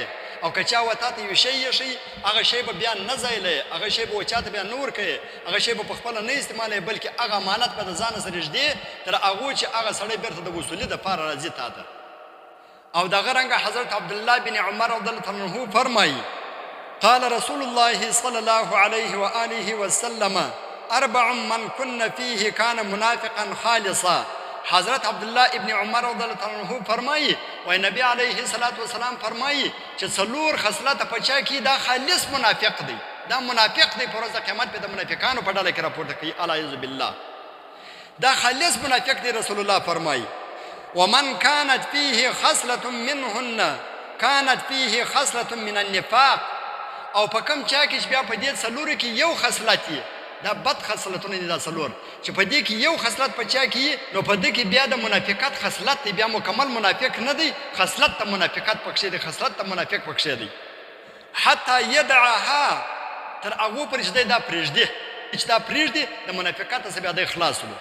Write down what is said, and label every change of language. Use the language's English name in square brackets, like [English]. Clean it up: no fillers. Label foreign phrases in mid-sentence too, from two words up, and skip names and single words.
[Pashto] او که چا وتا ته یو شی یښي، هغه شی به بیا نه ځایلوي، هغه شی به چاته بیا نه ورکوي، هغه شی به په خپله نه استعمالوي، بلکې هغه امانت به د ځانه سره ږدي تر هغو چې هغه سړی بیرته د وصولي دپاره راځي تا ته. او دغه رنګه [Arabic] حضرت عبدالله بن عمر رضی الله عنه فرمایي قال رسول الله صلى الله عليه وآله وسلم أربع من كن فيه كان منافقا خالصا. [Pashto] حضرت عبدالله ابن عمر [Arabic] رضی الله عنه [Pashto] فرمایي وای نبی [Arabic] علیه الصلاة والسلام [Pashto] فرمایي چې څلور خصلته په چا کې دا خالص منافق دی، دا منافق دی. په ورځ د قیامت په د منافقانو په ډله کې راپورته کوي، [Arabic] اعوذ بالله. [Pashto] دا خالص منافق دی. [Arabic] رسول الله فرمایي ومن كانت فيه خصلة منهن كانت فيه خصلة من النفاق، [Pashto] او په کوم چا کې بیا په دې څلورو کې یو خصلت یې، دا بد خصلتونه دي دا څلور، چې په دې کې یو خصلت په چا کې، نو په دې کې بیا د منافقت خصلت دی، بیا مکمل منافق نه دی، خصلت د منافقت پکښې دی، خصلت د منافق پکښې دی. [Arabic] حتی یدعها، [Pashto] تر هغو پورې چې دی دا پرېږدي، چې دا پرېږدي د منافقت څخه بیا دی خلاص ولو.